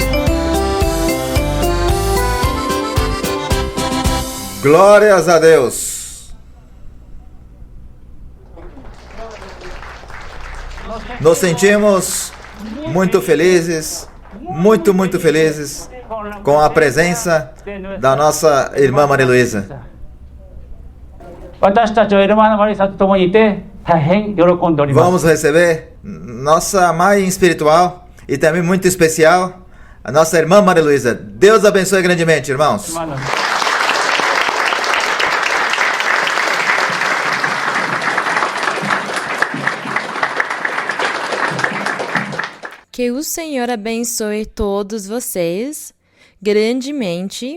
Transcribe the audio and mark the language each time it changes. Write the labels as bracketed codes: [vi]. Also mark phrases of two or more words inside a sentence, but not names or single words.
[pt] Glórias a Deus. Nos sentimos muito felizes, muito felizes com a presença da nossa irmã Maria Luísa. [ja] 私たちはエルマーナ・マリサと共にいて大変喜んでおります。 [pt] Vamos receber nossa mãe espiritual e também muito especial, a nossa irmã Maria Luísa. Deus abençoe grandemente, irmãos. Que o Senhor abençoe todos vocês grandemente.